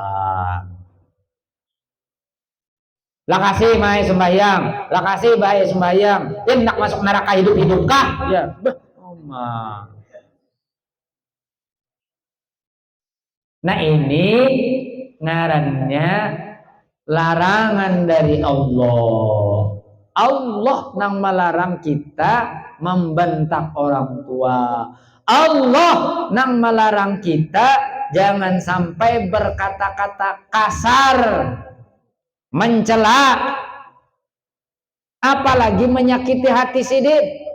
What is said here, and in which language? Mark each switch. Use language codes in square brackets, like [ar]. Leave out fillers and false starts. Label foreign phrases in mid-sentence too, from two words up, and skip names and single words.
[bjn] Lakasih mai sembahyang, lakasih baik sembahyang, nak masuk neraka hidup kah? Ya, nah ini ngarannya larangan dari Allah. Allah nang melarang kita membentak orang tua. Allah nang melarang kita jangan sampai berkata-kata kasar, mencela, apalagi menyakiti hati sidik.